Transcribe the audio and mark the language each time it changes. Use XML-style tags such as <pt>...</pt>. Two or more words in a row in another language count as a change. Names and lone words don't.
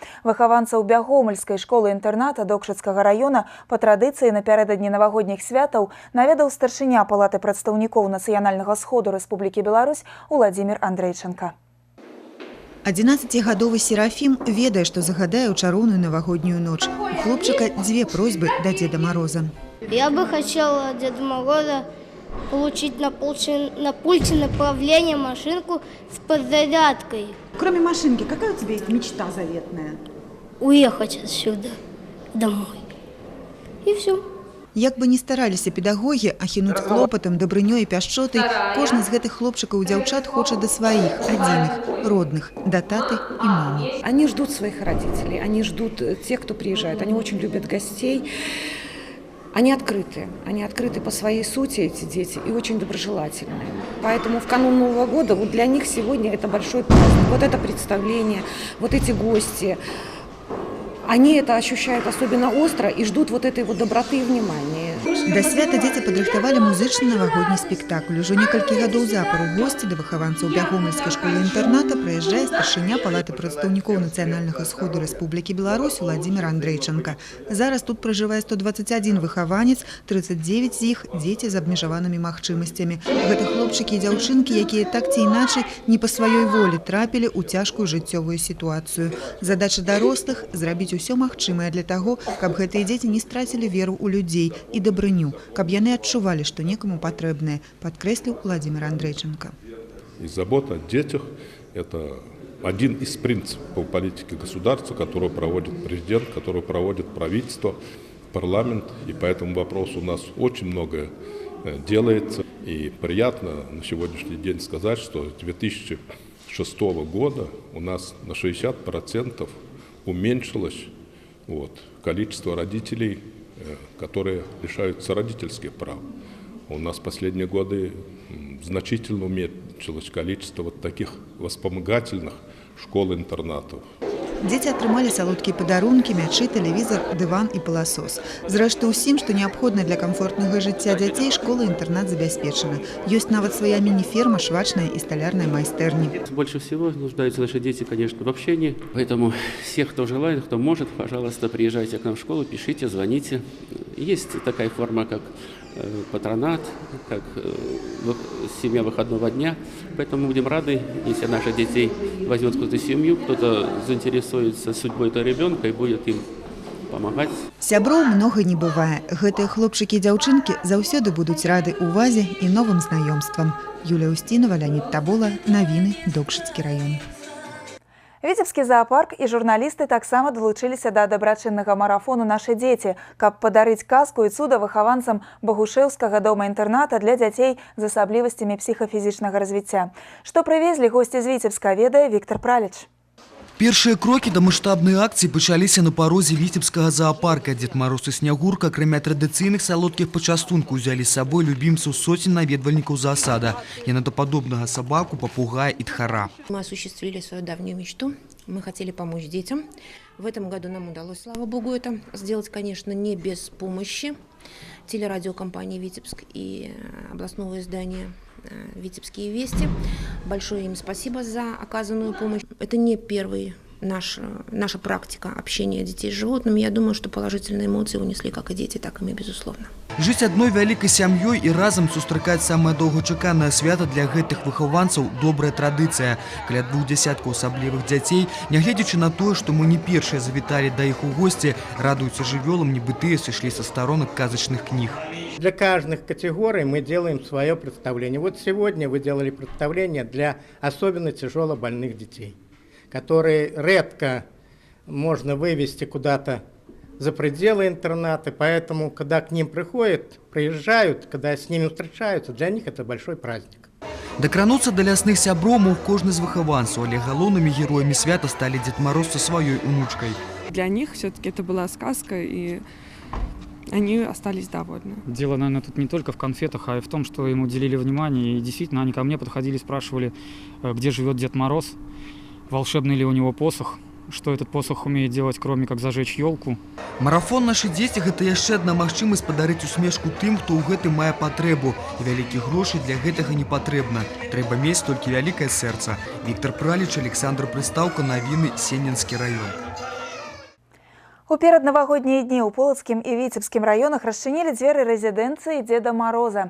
<be>Выхаванцаў Бягомельскай школы-інтэрната Докшыцкага раёна па традыцыі напярэдадні навагодніх святаў наведаў старшыня палаты прадстаўнікоў Нацыянальнага сходу Рэспублікі Беларусь Уладзімір Андрейчанка. 11-гадовы Серафім ведае, што загадае ў чароўную навагоднюю ноч. У хлопчыка 2 просьбы да Деда Мороза.</be> <ru>Я бы хотела от Деда Мороза получить на пульте направления машинку с подзарядкой. Кроме машинки, какая у тебя есть мечта заветная? Уехать отсюда, домой. И все.</ru> <be>Як бы ні стараліся педагогі ахінуць клопатам, дабрынёй і пяшчотай, кожны з гэтых хлопчыкаў і дзяўчат хоча да сваіх, адзіных, родных, да таты і мамы.</be> <ru>Они ждут своих родителей, они ждут тех, кто приезжает, они очень любят гостей. Они открыты по своей сути, эти дети, и очень доброжелательные. Поэтому в канун Нового года вот для них сегодня это большой праздник. Вот это представление, вот эти гости. Они это ощущают особенно остро и ждут вот этой вот доброты и внимания.</ru> <be>Да свята дзеці падрыхтавалі музычны навагодні спектакль. Ужо некалькі гадоў запар у госці да выхаванцаў Бягомельскай школы-інтэрната прыязджае старшыня палаты прадстаўнікоў Нацыянальнага сходу Рэспублікі Беларусь Уладзімір Андрейчанка. Зараз тут пражывае 121 выхаванец, 39 з іх дзеці з абмежаванымі магчымасцямі. Гэта хлопчыкі і дзяўчынкі, якія так ці іначай не па сваёй волі трапілі ў цяжкую жыццёвую сітуацыю. Задача дарослых – зрабіць усё магчымае для таго, каб гэтыя дзеці не страцілі веру ў людзей і дабрыню, каб яны адчувалі, што некаму патрэбнае, падкрэсліў Уладзімір Андрейчанка.</be> <ru>И забота о детях – это один из принципов политики государства, которую проводит президент, которую проводит правительство, парламент. И по этому вопросу у нас очень многое делается. И приятно на сегодняшний день сказать, что с 2006 года у нас на 60% уменьшилось количество родителей, которые лишаются родительских прав. У нас в последние годы значительно уменьшилось количество таких вспомогательных школ-интернатов.</ru> <be>Дзеці атрымалі салодкія падарункі, мячы, тэлевізор, дыван і пыласос. Зрэшты, усім, што неабходна для камфортнага жыцця дзяцей, школа-інтэрнат забяспечана. Ёсць нават свая міні-ферма, швачная і сталярная майстэрні.</be> <ru>Больше всего нуждаются наши дети, конечно, в общении. Поэтому всех, кто желает, кто может, пожалуйста, приезжайте к нам в школу, пишите, звоните. Есть такая форма, как патронат, как семья выходного дня. Поэтому мы будем рады, если наших детей возьмет кто-то семью, кто-то заинтересуется судьбой этого ребенка и будет им помогать.</ru> <be>Сяброў многа не бывае. Гэтыя хлопчыкі і дзяўчынкі заўсёды будуць рады увазе і новым знаёмствам. Юлія Устінова, Леонид Табола, навіны, Докшыцкі раён. Віцебскі зоопарк і журналісты таксама далучыліся да дабрачыннага марафону «Нашы дзеці», каб падарыць казку і цуда выхаванцам Багушэўскага дома-інтэрната для дзяцей з асаблівасцямі псіхафізічнага развіцця. Што прывезлі госці з Віцебска, ведае Віктор Праліч. Першыя крокі да маштабнай акцыі пачаліся на парозе Віцебскага зоопарка. Дед Мароз і Снягурка, акрамя традыцыйных салодкіх пачастункаў, узялі з сабой любімцаў сотен наведвальнікаў заасада. Янадападобнага сабаку, папугая і тхара.</be> <ru>Мы осуществили свою давнюю мечту. Мы хотели помочь детям. В этом году нам удалось, слава богу, это сделать, конечно, не без помощи телерадиокомпании «Витебск» и областного издания «Витебские вести». Большое им спасибо за оказанную помощь. Это не первый наша практика общения детей с животными. Я думаю, что положительные эмоции унесли как и дети, так и мы, безусловно.</ru> <be>Жыць адной вялікай сям'ёй і разам сустракаць самае доўгачаканае свята для гэтых выхаванцаў – добрая традыцыя. Каля 2 дзясяткаў асаблівых дзяцей, нягледзячы на тое, што мы не першыя завіталі да іх у госці, радуюцца жывёлам, нібы тыя сышлі са старонак казачных кніг.</be> <ru>Для каждых категорий мы делаем свое представление. Вот сегодня вы делали представление для особенно тяжело больных детей, которые редко можно вывести куда-то за пределы интерната, поэтому, когда к ним приезжают, когда с ними встречаются, для них это большой праздник.</ru> <be>Дакрануцца да лясных сяброў мог кожны з выхаванцаў, але галоўнымі героямі свята сталі Дед Мароз со сваёй унучкой.</be> <ru>Для них все-таки это была сказка, и они остались довольны. Дело, наверное, тут не только в конфетах, а и в том, что им уделили внимание. И действительно, они ко мне подходили, спрашивали, где живет Дед Мороз, волшебный ли у него посох, что этот посох умеет делать, кроме как зажечь елку.</ru> <be>Марафон «Нашы дзеці» – гэта яшчэ адна магчымасць падарыць усмешку тым, хто ў гэтым мае патрэбу. І вялікіх грошай для гэтага не патрэбна. Трэба мець толькі вялікае сэрца. Віктор Праліч, Александр Прыстаўка, навіны, Сененскі раён. У пераднавагоднія дні ў Полацкім і Віцебскім раёнах расчынілі дзверы рэзідэнцыі Деда Мороза.</be>